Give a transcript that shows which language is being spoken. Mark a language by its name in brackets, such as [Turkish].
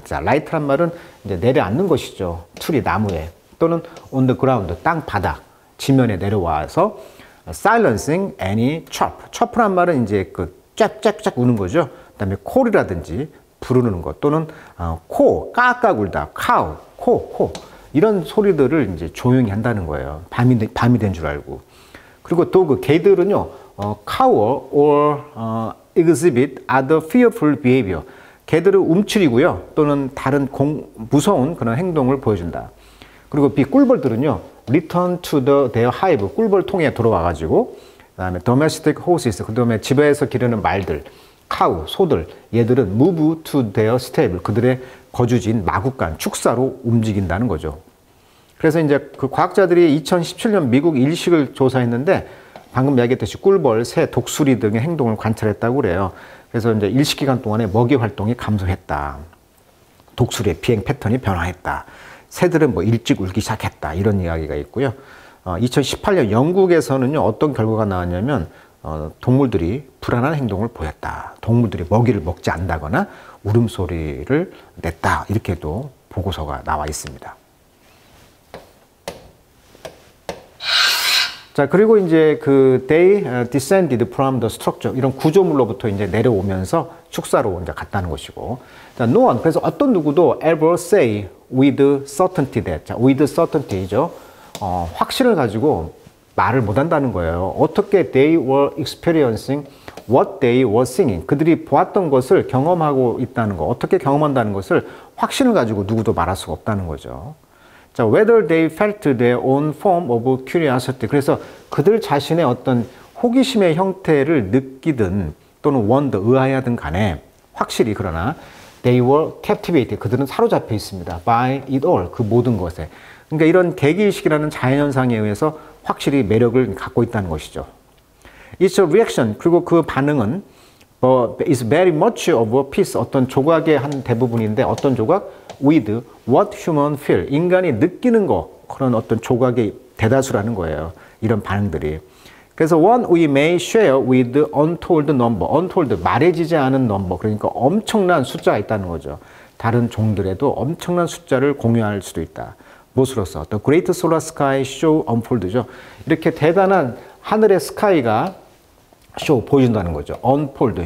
[Korean] 자, light란 말은 이제 내려앉는 것이죠. 틀이 나무에, 또는 [English] on the ground, [Korean] 땅 바닥, 지면에 내려와서 [English] silencing any chirp. [Korean] chirp란 말은 이제 그 쫙쫙쫙 우는 거죠. 그다음에 call이라든지 부르는 것, 또는 코, 까까 울다, cow, 코 이런 소리들을 이제 조용히 한다는 거예요. 밤이 된 줄 알고. 그리고 또 그 개들은요, [English] cower or exhibit other fearful behavior. [Korean] 개들은 움츠리고요, 또는 다른 무서운 그런 행동을 보여준다. 그리고 꿀벌들은요, [English] return to their hive, [Korean] 꿀벌통에 들어와가지고, 그 다음에 [English] domestic horses, [Korean] 그 다음에 집에서 기르는 말들, cow, 소들, 얘들은 [English] move to their stable, [Korean] 그들의 거주지인 마구간, 축사로 움직인다는 거죠. 그래서 이제 그 과학자들이 2017년 미국 일식을 조사했는데, 방금 이야기했듯이 꿀벌, 새, 독수리 등의 행동을 관찰했다고 그래요. 그래서 이제 일식 기간 동안에 먹이 활동이 감소했다. 독수리의 비행 패턴이 변화했다. 새들은 뭐 일찍 울기 시작했다. 이런 이야기가 있고요. 2018년 영국에서는요, 어떤 결과가 나왔냐면, 동물들이 불안한 행동을 보였다. 동물들이 먹이를 먹지 않는다거나 울음소리를 냈다. 이렇게도 보고서가 나와 있습니다. 자, 그리고 이제 [English] they descended from the structure. [Korean] 이런 구조물로부터 이제 내려오면서 축사로 이제 갔다는 것이고. 자, [English] no one. [Korean] 그래서 어떤 누구도 [English] ever say with certainty that. [Korean] 자, [English] with certainty [Korean] 죠. 확신을 가지고 말을 못 한다는 거예요. 어떻게 [English] they were experiencing what they were seeing. [Korean] 그들이 보았던 것을 경험하고 있다는 거. 어떻게 경험한다는 것을 확신을 가지고 누구도 말할 수가 없다는 거죠. 자, [English] whether they felt their own form of curiosity. [Korean] 그래서 그들 자신의 어떤 호기심의 형태를 느끼든 또는 wonder, 의아해하든 간에 확실히 그러나 [English] they were captivated. [Korean] 그들은 사로잡혀 있습니다. [English] by it all. [Korean] 그 모든 것에. 그러니까 이런 계기의식이라는 자연현상에 의해서 확실히 매력을 갖고 있다는 것이죠. [English] It's a reaction. [Korean] 그리고 그 반응은 [English] is very much of a piece. [Korean] 어떤 조각의 한 대부분인데 어떤 조각? [English] with what human feel. [Korean] 인간이 느끼는 거. 그런 어떤 조각의 대다수라는 거예요. 이런 반응들이. 그래서 [English] one we may share with untold number. [Korean] untold, 말해지지 않은 number. 그러니까 엄청난 숫자가 있다는 거죠. 다른 종들에도 엄청난 숫자를 공유할 수도 있다. 무엇으로서? [English] The Great Solar Sky Show Unfold죠. [Korean] 이렇게 대단한 하늘의 스카이가 쇼 보여준다는 거죠. [English] Unfold.